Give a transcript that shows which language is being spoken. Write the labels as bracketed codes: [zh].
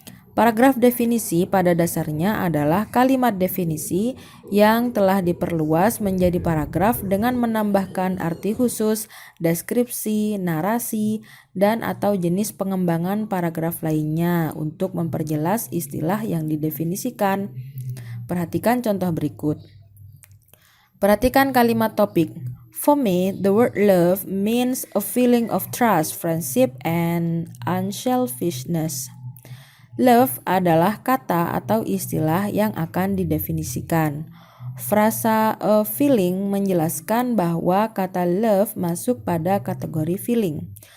[id] Paragraf definisi pada dasarnya adalah kalimat definisi yang telah diperluas menjadi paragraf dengan menambahkan arti khusus, deskripsi, narasi, dan atau jenis pengembangan paragraf lainnya untuk memperjelas istilah yang didefinisikan. Perhatikan contoh berikut. Perhatikan kalimat topik. [en] For me, the word love means a feeling of trust, friendship, and unselfishness. [id] Love adalah kata atau istilah yang akan didefinisikan. Frasa a feeling menjelaskan bahwa kata love masuk pada kategori feeling.